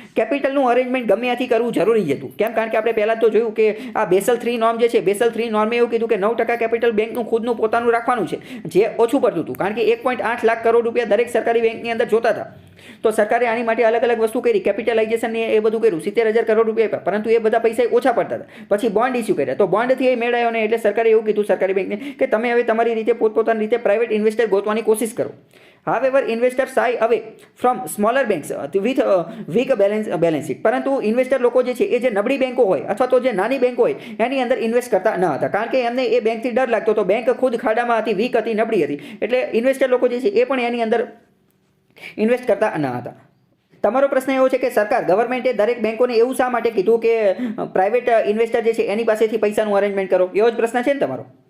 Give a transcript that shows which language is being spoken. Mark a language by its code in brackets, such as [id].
[gu] કેપિટલનું arrangement ગમે ત્યાંથી કરવું જરૂરી જ હતું. કેમ? કારણ કે આપણે પહેલાં તો જોયું કે આ બેસલ 3 નોર્મ જે છે બેસલ 3 નોર્મે એવું કીધું કે 9% કેપિટલ બેંકનું ખુદનું પોતાનું રાખવાનું છે જે ઓછું પડતું હતું. કારણ કે 1.8 લાખ કરોડ રૂપિયા દરેક સરકારી બેંકની અંદર જોતા હતા. તો સરકારે આની માટે અલગ અલગ વસ્તુ કરી, કેપિટલાઇઝેશન એ બધું કર્યું, 70,000 કરોડ રૂપિયા આપ્યા, પરંતુ એ બધા પૈસા ઓછા પડતા હતા. પછી બોન્ડ ઇસ્યુ કર્યા, તો બોન્ડથી એ મેળ આવ્યો ને, એટલે સરકારે એવું કીધું સરકારી બેંકને કે તમે હવે તમારી રીતે પોતપોતાની રીતે પ્રાઇવેટ ઇન્વેસ્ટર ગોતવાની કોશિશ કરો. [en] However, investors shy away from smaller banks with weak balance sheet. [gu] પરંતુ ઇન્વેસ્ટર લોકો જે છે એ જે નબળી બેંકો હોય અથવા તો જે નાની બેંકો હોય એની અંદર ઇન્વેસ્ટ કરતા ન હતા, કારણ કે એમને એ બેંકથી ડર લાગતો હતો. બેંક ખુદ ખાડામાં હતી, વીક હતી, નબળી હતી, એટલે ઇન્વેસ્ટર લોકો જે છે એ પણ એની અંદર ઇન્વેસ્ટ કરતા ન હતા. તમારો પ્રશ્ન એવો છે કે સરકાર ગવર્મેન્ટે દરેક બેંકોને એવું શા માટે કીધું કે પ્રાઇવેટ ઇન્વેસ્ટર જે છે એની પાસેથી પૈસાનું અરેન્જમેન્ટ કરો? એવો જ પ્રશ્ન છે ને તમારો?